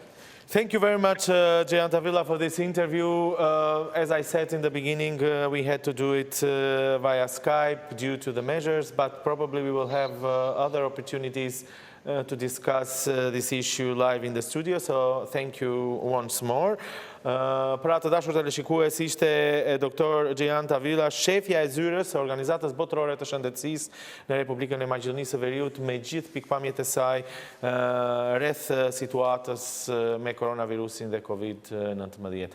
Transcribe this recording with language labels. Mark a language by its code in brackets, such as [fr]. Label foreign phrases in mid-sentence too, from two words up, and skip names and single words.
[en] Thank you very much, Jihane Tawilah, for this interview. As I said in the beginning, we had to do it via Skype due to the measures, but probably we will have other opportunities to discuss this issue live in the studio, so thank you once more. [sq] Për atë dashur teleshikues, ishte doktor Jihane Tawilah, shefja e zyrës së Organizatës Botërore të Shëndetësisë në Republikën e Maqedonisë së Veriut, me gjithë pikpamjet e saj rreth situatës me koronavirusin dhe COVID-19.